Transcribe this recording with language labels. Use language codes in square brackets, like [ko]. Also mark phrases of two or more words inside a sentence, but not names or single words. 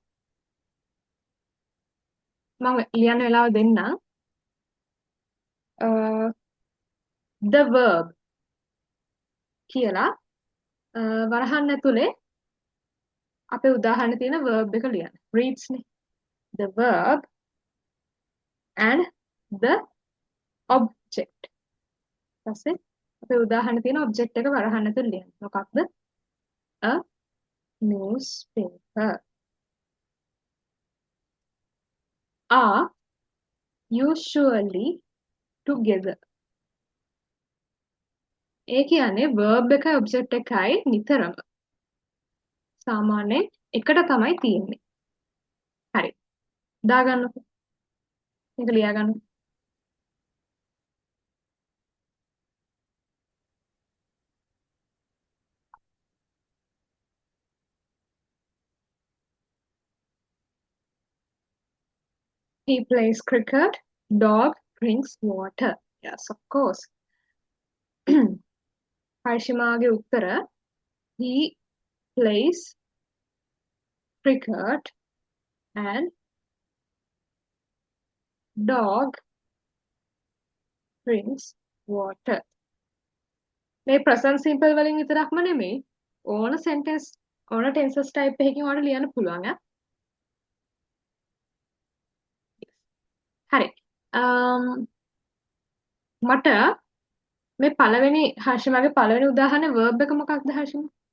[si] මම ලියන්න වෙලාව දෙන්නම්. [en] the verb [si] කියලා වරහන් ඇතුලේ අපේ උදාහරණ තියෙන verb එක ලියන්න. reads නේ. [en] the verb and the object. [si] ඊපස්සේ අපේ උදාහරණ තියෙන object එක වරහන් ඇතුලේ ලියන්න. මොකක්ද? [en] a newspaper. are usually together. [si] ඒ කියන්නේ verb එකයි object එකයි නිතරම සාමාන්‍යයෙන් එකට තමයි තියෙන්නේ. හරි. දාගන්නකො. මේක ලියා ගන්න. [en] He plays cricket. Dog drinks water. Yes, of course. [si] හර්ෂිමාගේ උත්තර [en] he plays cricket and dog drinks water. [si] මේ [en] present simple [si] වලින් විතරක්ම නෙමෙයි ඕන sentence ඕන [en] tenses type [si] එකකින් ඔයාලට ලියන්න පුළුවන් ඈ. හරි. මට මේ පළවෙනි හර්ෂිමාගේ පළවෙනි උදාහරණේ verb එක මොකක්ද හර්ෂිමා?